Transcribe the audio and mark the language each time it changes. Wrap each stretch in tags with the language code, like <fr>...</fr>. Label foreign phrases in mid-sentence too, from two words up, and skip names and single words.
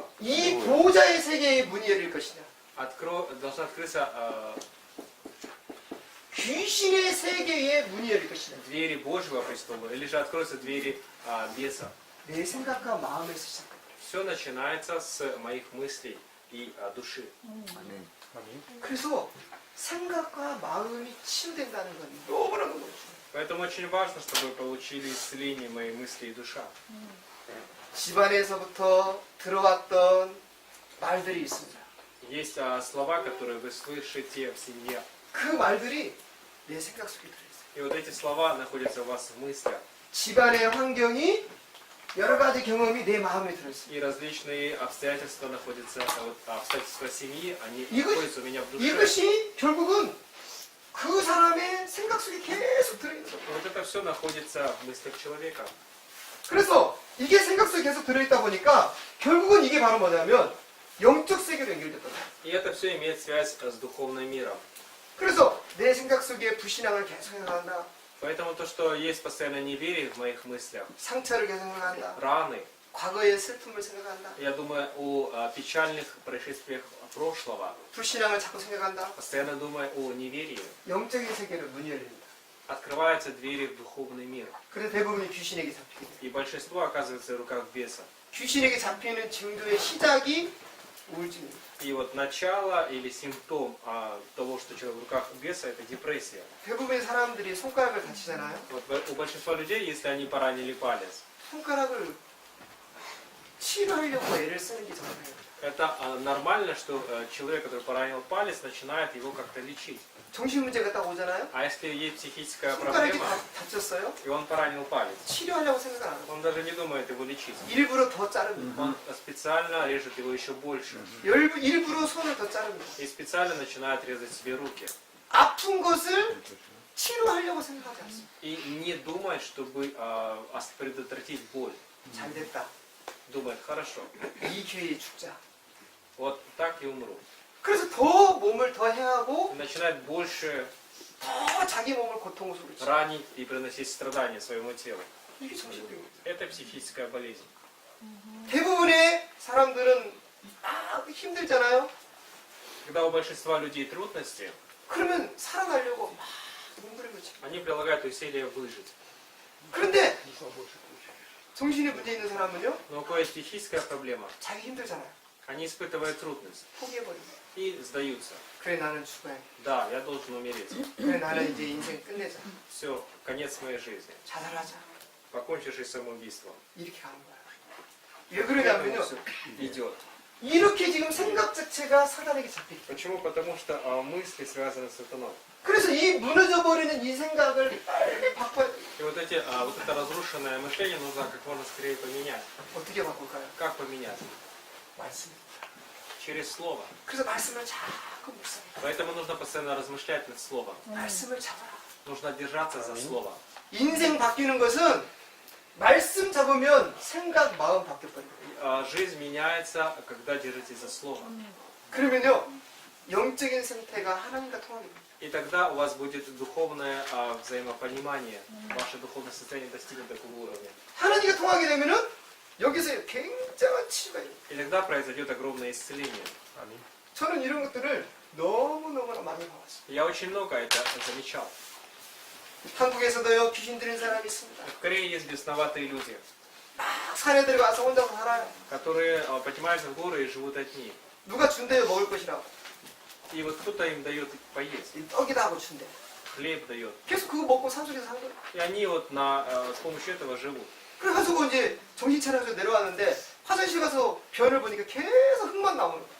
<ko>이 보호자의 세계의 문이 열릴 것이냐?</ko> <ru>Должна открыться</ru> <ko>귀신의 세계의 문이 열릴 것이냐?</ko> <ru>двери Божьего престола, или же откроются двери беса.</ru> <ko>내 생각과 마음에서 시작합니다.</ko> <ru>Все начинается с моих мыслей и души.</ru> <ko>그래서 생각과 마음이 치유된다는 건 너무너무 중요해요.</ko> <ru>Поэтому очень важно, чтобы вы получили исцеление моей мысли и душа.</ru> <ko>집안에서부터 들어왔던 말들이 있습니다.</ko> <ru>Есть слова, которые вы слышите в семье.</ru> <ko>그 말들이 내 생각 속에 들어있어요.</ko> <ru>И вот эти слова находятся у вас в мыслях.</ru> <ko>집안의 환경이 여러 가지 경험이 내 마음에 들어있어요.</ko> <ru>И различные обстоятельства находятся, обстоятельства семьи, они</ru> <ko>이것-</ko> <ru>находятся у меня в душе.</ru> <ko>이것이 결국은 그 사람의 생각 속에 계속 들어있는 거예요.</ko> <ru>И вот это все находится в мыслях человека.</ru> <ko>그래서 이게 생각 속에 계속 들어있다 보니까 결국은 이게 바로 뭐냐면 영적 세계로 연결됐단 말이에요.</ko> <ru>И это все имеет связь с духовным миром.</ru> <ko>그래서 내 생각 속에 불신앙을 계속 생각한다.</ko> <ru>Поэтому то, что есть постоянно неверие в моих мыслях,</ru> <ko>상처를 계속 생각한다.</ko> <ru>раны,</ru> <ko>과거의 슬픔을 생각한다.</ko> <ru>я думаю о печальных происшествиях прошлого,</ru> <ko>불신앙을 자꾸 생각한다.</ko> <ru>постоянно думаю о неверии,</ru> <ko>영적인 세계로 문이 열립니다.</ko> <ru>открываются двери в духовный мир.</ru> <ko>그래서 대부분이 귀신에게 잡히게 돼요.</ko> <ru>И большинство оказывается в руках беса.</ru> <ko>귀신에게 잡히는 징조의 시작이 우울증입니다.</ko> <ru>И вот начало или симптом того, что человек в руках беса, это депрессия.</ru> <ko>대부분의 사람들이 손가락을 다치잖아요.</ko> <ru>Вот у большинства людей, если они поранили палец,</ru> <ko>손가락을 치료하려고 애를 쓰는 게 정상이에요.</ko> <ru>это нормально, что человек, который поранил палец, начинает его как-то лечить.</ru> <ko>정신 문제가 딱 오잖아요.</ko> <ru>А если есть психическая</ru> <ko>손가락이</ko> <ru>проблема,</ru> <ko>다쳤어요.</ko> <ru>и он поранил палец,</ru> <ko>치료하려고 생각 안 하고</ko> <ru>он даже не думает его лечить.</ru> <ko>일부러 더 자릅니다.</ko> <ru>Он специально режет его еще больше.</ru> <ko>일부러 손을 더 자릅니다.</ko> <ru>И специально начинает резать себе руки.</ru> <ko>아픈 것을 치료하려고 생각하지 않습니다.</ko> <ru>И не думает, чтобы предотвратить боль.</ru> <ko>잘 됐다.</ko> <ru>Думает, хорошо,</ru> <ko>이 기회에 죽자.</ko> <ru>вот так и умру.</ru> <ko>그래서 더 몸을 더 해하고</ko> <ru>И начинает больше</ru> <ko>더 자기 몸을 고통 속으로 치고.</ko> <ru>ранить и приносить страдания своему телу.</ru> <ko>이게 정신병입니다.</ko> <ru>Это психическая болезнь.</ru> <ko>대부분의 사람들은 힘들잖아요.</ko> <ru>Когда у большинства людей трудности,</ru> <ko>그러면 살아나려고 막 몸부림을 쳐.</ko> <ru>они прилагают усилия выжить.</ru> <ko>그런데 정신에 문제 있는 사람은요,</ko> <ru>Но у кого есть психическая проблема,</ru> <ko>자기 힘들잖아요.</ko> <ru>они испытывают трудность</ru> <ko>포기해버립니다.</ko> <ru>и сдаются.</ru> <ko>그래 나는 죽어야 돼.</ko> <ru>Да, я должен умереть.</ru> <ko>그래 나는 이제 인생 끝내자.</ko> <ru>Все, конец моей жизни.</ru> <ko>자살하자.</ko> <ru>Покончишь жизнь самоубийством.</ru> <ko>이렇게 가는 거야. 왜 그러냐면요,</ko> <ru>Всё идет.</ru> <ko>이렇게 지금 생각 자체가 사단에게 잡혀있다.</ko> <ru>Почему? Потому что мысли связаны с сатаной.</ru> <ko>그래서 이 무너져버리는 이 생각을 빨리 바꿔야 돼.</ko> <ru>И вот это разрушенное мышление нужно как можно скорее поменять.</ru> <ko>어떻게 바꿀까요?</ko> <ru>Как поменять?</ru> <ko>말씀.</ko> <ru>Через слово.</ru> <ko>그래서 말씀을 자꾸 묵상해.</ko> <ru>Поэтому нужно постоянно размышлять над словом.</ru> <ko>말씀을 잡아라.</ko> <ru>Нужно держаться за слово.</ru> <ko>인생 바뀌는 것은 말씀 잡으면 생각, 마음 바뀌어버립니다.</ko> <ru>Жизнь меняется, когда держитесь за слово.</ru> <ko>그러면요, 영적인 상태가 하나님과 통하게 됩니다.</ko> <ru>И тогда у вас будет духовное взаимопонимание. Ваше духовное состояние достигнет такого уровня.</ru> <ko>하나님과 통하게 되면은 여기서 굉장한 치유가 있어요.</ko> <ru>И тогда произойдет огромное исцеление.</ru> <ko>저는 이런 것들을 너무너무나 많이 봐왔어요.</ko> <ru>Я очень много это замечал.</ru> <ko>한국에서도요, 귀신 들린 사람이 있습니다.</ko> <ru>В Корее есть бесноватые люди,</ru> <ko>막 산에 들어가서 혼자서 살아요.</ko> <ru>которые поднимаются в горы и живут одни.</ru> <ko>누가 준대요, 먹을 것이라고.</ko> <ru>И вот кто-то им дает поесть,</ru> <ko>이 떡이다 하고 준대.</ko> <ru>хлеб дает.</ru> <ko>계속 그거 먹고 산속에서 산 거예요.</ko> <ru>И они вот с помощью этого живут.</ru> <ko>그래가지고 이제 정신 차려서 내려왔는데 화장실 가서 변을 보니까 계속 흙만 나오는 거예요.</ko>